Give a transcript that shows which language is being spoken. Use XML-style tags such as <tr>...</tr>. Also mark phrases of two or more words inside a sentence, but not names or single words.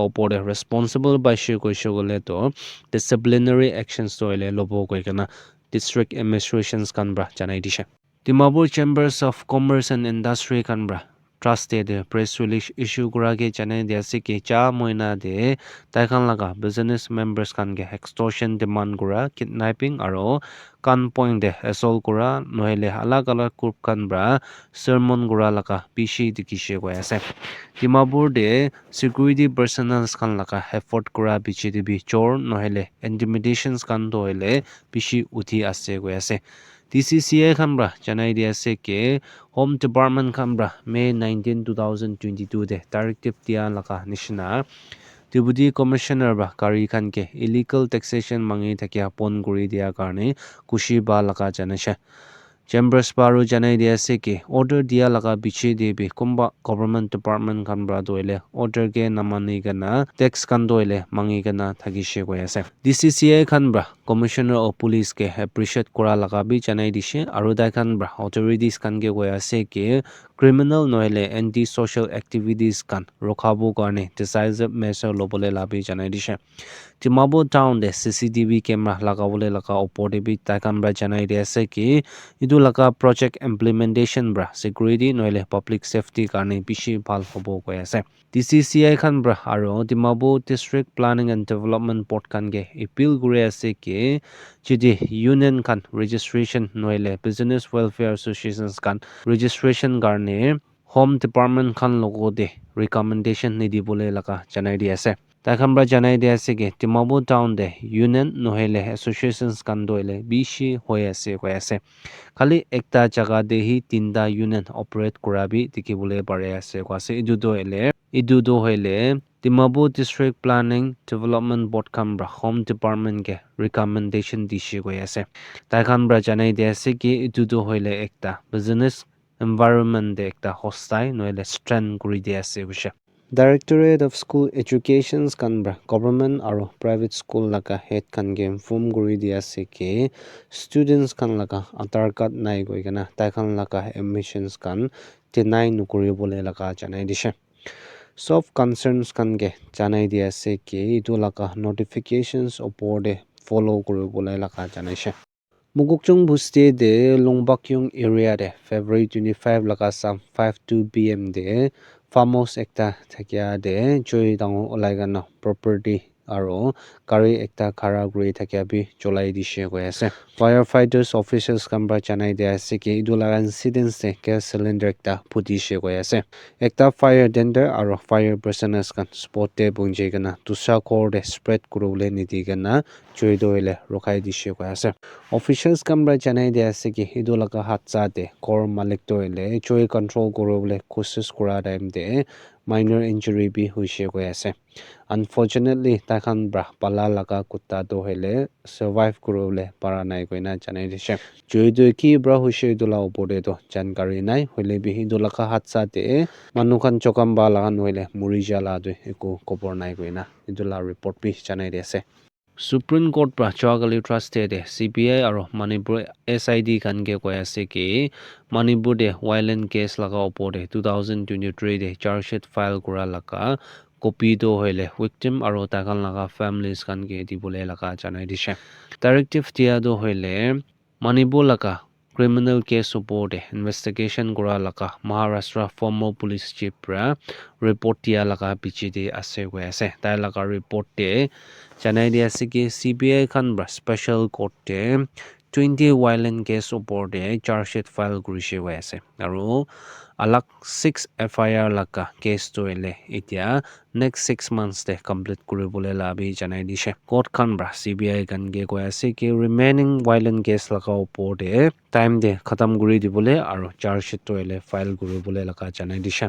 <nag>opor de responsible baishe kuishe gole to</nag> <en>disciplinary actions</en> <nag>to hoile lobo ko kana</nag> <en>district administrations</en> <nag>kan bra janai dishe Dimapur Chambers of Commerce and Industry kan bra trusted de</nag> <en>press release issue</en> <nag>kura ke janai dia se ke cha moina de taikhan laga</nag> <en>business members</en> <nag>kan ge</nag> <en>extortion demand</en> <nag>kura kidnapping aro kan point de assault kura noile alag alag group kan bra sermon kura laga bishi dikishe ko ase Dimapur de</nag> <en>security personnel</en> <nag>kan laga effort kura bichi de bi chor noile intimidations kan doile bishi uthi ase ko ase DCCA kambra janai dia se ke Home Department kambra May 19 2022 de directive dia laka nishna Deputy Commissioner ba kari khan ke</nag> <en>illegal taxation</en> <nag>mangi thakia pon guri dia karne kushi ba laka janasha Chambers baru janai dia se ke order dia laga bichi de bi kumba</nag> <en>government department</en> <nag>kan bra doile order ke namani gana tax kan doile mangi gana thagishe ko ase DCCA kan bra</nag> <en>commissioner of police</en> <nag>ke appreciate kora laga bi janai dishe aru dai kan bra authorities kan ke goya se ke criminal noile</nag> <en>anti social activities</en> <nag>kan rokhabu karne</nag> <en>decisive measure</en> <nag>lobole labi janai dishe Dimapur town de</nag> <en>CCTV camera</en> <nag>lagawole laga opor de bi takan bra janai de ase ki idu laga</nag> <en>project implementation</en> <nag>bra security noile</nag> <en>public safety</en> <nag>karne bishi bhal hobo ko ase DCCI khan bra aro Dimapur district planning and development board kan ge appeal gure ase ki chidi union kan registration noile</nag> <en>business welfare associations</en> <nag>kan registration karne home department khan logo de recommendation ni dibole laga janai di ase Taikhan bra janai dia ase ke Timabo town de union nohele associations kan doile bishi hoi ase koi ase. Khali ekta jaga de hi tinta union operate kurabi dikibole pare ase kwa ase idu do hoile Timabo District Planning Development Board kan bra Home Department ke recommendation dishi koi ase. Taikhan bra janai dia ase ke idu do hoile ekta</nag> <en>business environment</en> <nag>de ekta hostile noile strength kuri dia ase kusha. Directorate of School Education kan government aro</nag> <en>private school</en> <nag>laka head kan ge inform kuri dia ase ke students kan laka Aadhaar card nai koi kana taikhan laka admissions kan deny nukuri bole laka janai dishe.</nag> <en>Soft concerns</en> <nag>kan ge janai dia ase ke itu laka notifications opor de follow kuri bole laka janai she. Mugukchung buste de Longbakyung area de February 25 laka sam 5:02 pm de farmhouse ekta thakia de joy dango olaigana property aro gari ekta khara kuri thakia bi cholai dishe koi ase.</nag> <en>Firefighters officers</en> <nag>kambra janai de ase ke idu laga incident se gas cylinder ekta phutishe koi ase. Ekta</nag> <en>fire tender</en> <nag>aro</nag> <en>fire personals</en> <nag>kan spot de bunje kana dusra khor de spread kurule nidi kana joy doile rokai dishe koi ase. Officials kambra janai de ase ki idu laga hatsa de core malik toile joy control kurule kosis kura time de</nag> <en>minor injury</en> <nag>bi hoishe koi ase. Unfortunately takhan bra pala laga kutta do hele survive kurule para nai koina janai dishe. Joy do ki bra hoishe idu la opore do jankari nai hoile bi idu laga hatsa de manukhan chokamba laga noile muri jala do eku kopor nai koina idu la report bi janai de ase. Supreme Court pra Chawgali Trusted CBI aro Manipur SID kan ke koi ase ki Manipur de</nag> <en>violent case</en> <nag>laga opor de 2023 de</nag> <en>charge sheet file</en> <nag>kura laka copy do hoile victim aro takan laga families kan ke dibole laka janai dishe. Directive dia do hoile Manipur laka</nag> <en>criminal case</en> <nag>opor de investigation kura laka Maharashtra</nag> <en>former police chief</en> <nag>pra report dia laka pichi de ase koi ase. Tai laka report de janai dia ase ki CBI kan bra</nag> <en>special court</en> <nag>de 20</nag> <en>violent case</en> <nag>opor de</nag> <en>charge sheet file</en> <nag>kurishe koi ase. Aro alak 6 FIR laka case to ele itia</nag> <en>next 6 months</en> <nag>de complete kuribole la bi janai dishe. Court kan bra CBI kan ge koi ase ki</nag> <en>remaining violent case</en> <nag>laka opor de time de khatam kuri dibole aro</nag> <en>charge sheet</en> <nag>to ele file kuribole laka janai dishe.</nag>